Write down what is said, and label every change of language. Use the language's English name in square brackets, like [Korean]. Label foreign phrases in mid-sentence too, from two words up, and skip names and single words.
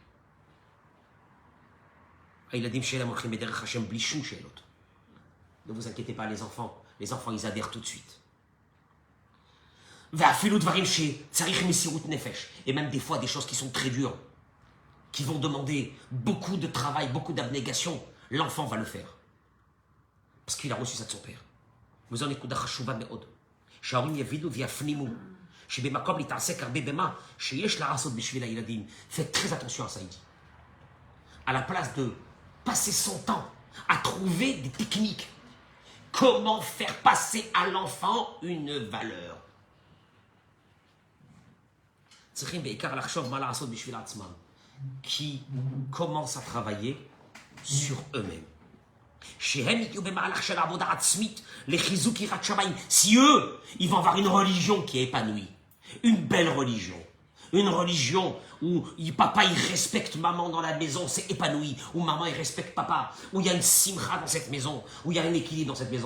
[French] Ne vous inquiétez pas, les enfants, ils adhèrent tout de suite. Et même des fois, des choses qui sont très dures, qui vont demander beaucoup de travail, beaucoup d'abnégation, l'enfant va le faire. Parce qu'il a reçu ça de son père. Vous en écoutez [Hebrew] חשובה מאוד. שההורים יבינו ויפנימו שבמקום להתעסק הרבה במה שיש לעשות בשביל הילדים. [French] Faites très attention à ça, il dit. À la place de passer son temps à trouver des techniques, comment faire passer à l'enfant une valeur. [Hebrew] צריכים בעיקר לחשוב מה לעשות בשביל עצמם. [French] Qui commencent à travailler sur eux-mêmes. Si eux, ils vont avoir une religion qui est épanouie, une belle religion, une religion où papa il respecte maman dans la maison, c'est épanoui, où maman il respecte papa, où il y a une simcha dans cette maison, où il y a un équilibre dans cette maison.